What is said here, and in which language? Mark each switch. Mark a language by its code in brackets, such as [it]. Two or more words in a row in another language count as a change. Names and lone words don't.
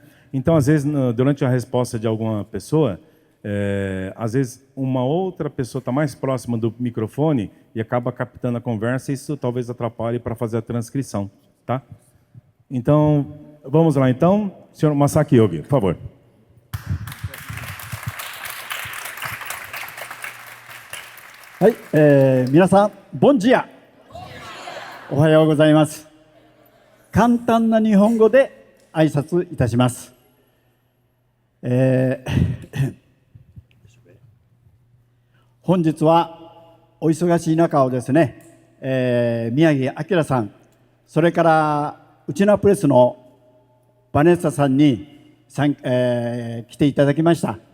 [pt] Então, às vezes, durante a resposta de alguma pessoa, às vezes uma outra pessoa está mais próxima do microfone e acaba captando a conversa, e isso talvez atrapalhe para fazer a transcrição, tá? Então, vamos lá então. Senhor Masaki Yogi, por favor. Minasan, bom dia. [ja] おはようございます. 簡単な日本語で挨拶いたします。本日はお忙しい中をですね、宮城明さん、それからウチナプレスのバネッサさんに来ていただきました。